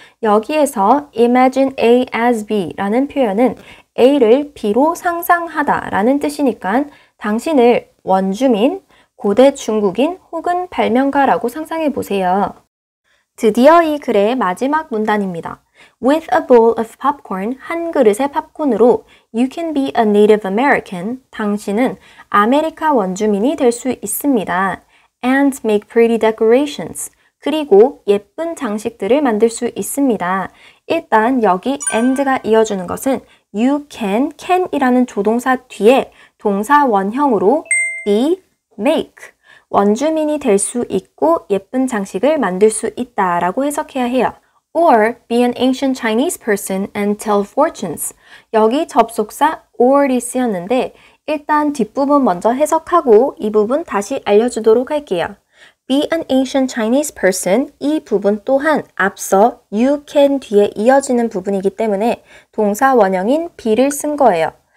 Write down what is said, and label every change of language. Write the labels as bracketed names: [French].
[Korean] 여기에서 imagine A as B라는 표현은 A를 B로 상상하다 라는 뜻이니까 당신을 원주민, 고대 중국인 혹은 발명가라고 상상해 보세요. 드디어 이 글의 마지막 문단입니다. [English] With a bowl of popcorn, [Korean] 한 그릇의 팝콘으로 [English] You can be a Native American. [Korean] 당신은 아메리카 원주민이 될 수 있습니다. [English] And make pretty decorations. [Korean] 그리고 예쁜 장식들을 만들 수 있습니다. 일단 여기 and가 이어주는 것은 you can이라는 조동사 뒤에 동사 원형으로 be, make. 원주민이 될 수 있고 예쁜 장식을 만들 수 있다 라고 해석해야 해요. [English] Or be an ancient Chinese person and tell fortunes. [Korean] 여기 접속사 or이 쓰였는데 일단 뒷부분 먼저 해석하고 이 부분 다시 알려주도록 할게요. [English] Be an ancient Chinese person [Korean] 이 부분 또한 앞서 you can 뒤에 이어지는 부분이기 때문에 동사 원형인 be를 쓴 거예요.